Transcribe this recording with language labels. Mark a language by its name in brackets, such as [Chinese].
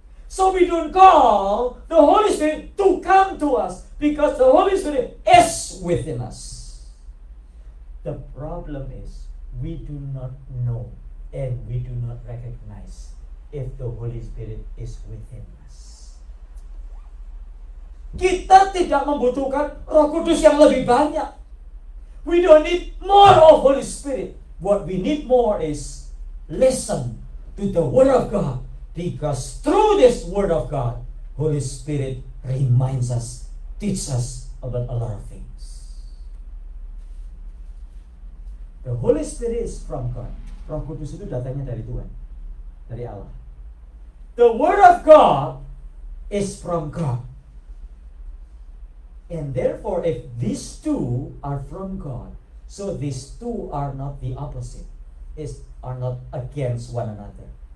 [English] So we don't call the Holy Spirit to come to us, because the Holy Spirit is within us. The problem is we do not know and we do not recognize if the Holy Spirit is within us. [Indonesian] Kita tidak membutuhkan Roh Kudus yang lebih banyak. [English] We don't need more of Holy Spirit. What we need more is listen to the Word of God, because through this Word of God, Holy Spirit reminds us, teaches us about a lot of things. The Holy Spirit is from God. [Indonesian] Roh Kudus itu datangnya dari Tuhan, dari Allah. [English] The Word of God is from God. And therefore, if these two are from God, so these two are not the opposite, are not against one another.